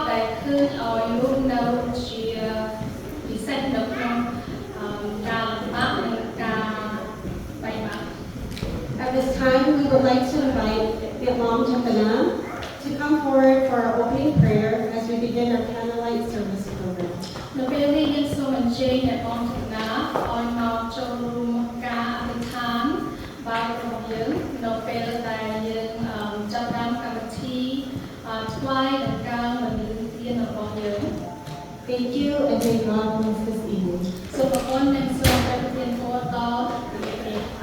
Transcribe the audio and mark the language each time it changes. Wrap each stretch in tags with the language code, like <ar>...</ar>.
<km>ដែលឃើញឲ្យរួមនៅជាពិសេសនៅក្នុងការលំបាកនិងការបែកបាក់</km> <en>At this time, we would like to invite Vietnam Chakanam to come forward for our opening prayer as we begin our candlelight service program.</en> <km>នៅពេលនេះយើងសូមអញ្ជើញអ្នកបងចំណាឲ្យមកចូលរួមការអធិដ្ឋានបាបរបស់យើងនៅពេលដែលយើងចាប់ផ្ដើមកម្មវិធីថ្វាយនិងការបន្លឺទានរបស់យើង</km> <en>Thank you and may God bless this evening.</en> <km>សូមអរគុណនិងសូមប្រទានពរដល់ព្រះ</km>